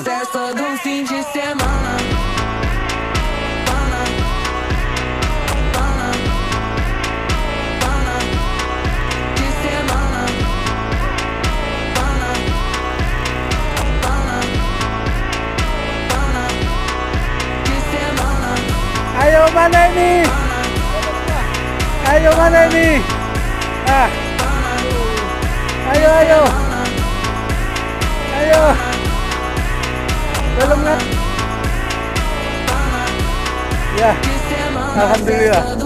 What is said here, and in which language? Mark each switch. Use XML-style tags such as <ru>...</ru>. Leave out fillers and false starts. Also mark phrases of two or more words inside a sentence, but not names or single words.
<pt>festa do fim de semana, de semana, de semana.</pt> <id>Ayo mana ini? Ayo mana ini? Ah. Ayo ayo. Ayo. Belum kan? Ya. Alhamdulillah.</id>